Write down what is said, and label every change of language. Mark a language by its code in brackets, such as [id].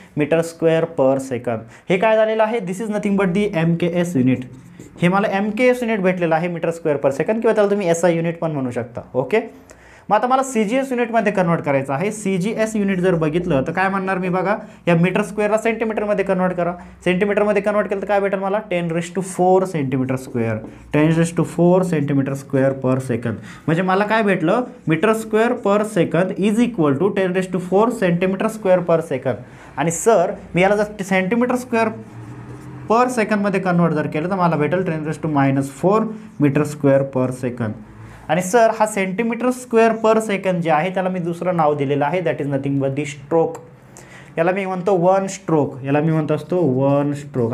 [en] Metre square per second. [mr] हे काय झालेलं आहे? [en] This is nothing but the MKS unit. [mr] हे मला MKS युनिट भेटलेलं आहे मीटर स्क्वेअर पर सेकंड किंवा त्याला तुम्ही SI युनिट पण म्हणू शकता. ओके. मग आता मला CGS युनिटमध्ये कन्वर्ट करायचं आहे. CGS युनिट जर बघितलं तर काय म्हणणार मी बघा, या मीटर स्क्वेअरला सेंटीमीटरमध्ये कन्वर्ट करा. सेंटीमीटरमध्ये कन्वर्ट केलं तर काय भेटेल मला? 10⁻⁴ सेंटीमीटर स्क्वेअर. 10⁻⁴ सेंटीमीटर स्क्वेअर पर सेकंड. म्हणजे मला काय भेटलं? [en] Metre square per second is equal to 10⁻⁴ centimetre square per second. [mr] आणि सर मी याला जर सेंटीमीटर स्क्वेअर पर सेकंडमध्ये कन्वर्ट जर केलं तर मला भेटेल 10⁻⁴ मीटर स्क्वेअर पर सेकंड. आणि सर हा सेंटीमीटर स्क्वेअर पर सेकंड जे आहे त्याला मी दुसरं नाव दिलेलं आहे, [en] That is nothing but the stroke. [mr] याला मी म्हणतो 1 स्ट्रोक. याला मी म्हणत असतो 1 स्ट्रोक.